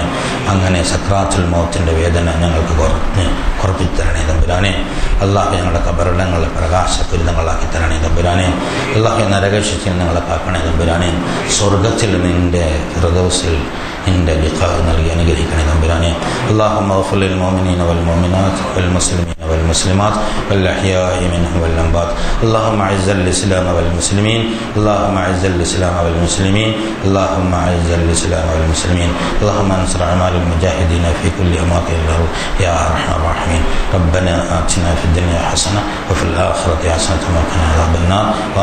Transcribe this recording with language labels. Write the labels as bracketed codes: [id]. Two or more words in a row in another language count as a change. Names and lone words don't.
[ml] അങ്ങനെ സക്രാത്തുൽ മൗത്തിൻ്റെ വേദന ഞങ്ങൾക്ക് കുറപ്പിച്ചു തരണേ തമ്പുരാനെ. അല്ലാഹു ഞങ്ങളുടെ കബറിടങ്ങളെ പ്രകാശപൂരിതങ്ങളാക്കി തരണേ തമ്പുരാനെ. അല്ലാഹു നരകശിക്ഷയിൽ ഞങ്ങളെ കാക്കണേ തമ്പുരാനെ. സ്വർഗത്തിൽ നിന്റെ ഫിർദൗസിൽ നിന്റെ ലിഖാഹ് നൽകി അനുഗ്രഹിക്കണേ തമ്പുരാനെ. [ar] اللهم اغفر للمؤمنين والمؤمنات والمسلمين والمسلمات والأحياء منهم والأموات. اللهم أعز الإسلام والمسلمين. اللهم أعز الإسلام والمسلمين. اللهم أعز الإسلام والمسلمين. اللهم انصر أعمال المجاهدين في كل أماكن الأرض يا أرحم الراحمين. ربنا آتنا في الدنيا حسنة وفي الآخرة حسنة وقنا عذاب النار.